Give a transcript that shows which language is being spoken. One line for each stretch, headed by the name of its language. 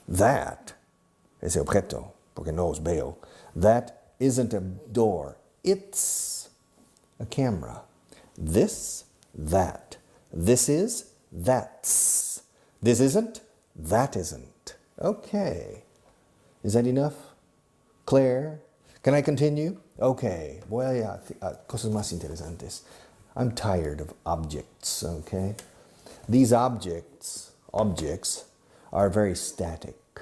English: That,
Spanish: ese objeto, porque no os veo,
English: that isn't a door. It's a camera. This, that. This is, that's. This isn't, that isn't. Okay. Is that enough? Claire, can I continue?
Spanish: Okay, voy a cosas más interesantes.
English: I'm tired of objects, okay? These objects are very static.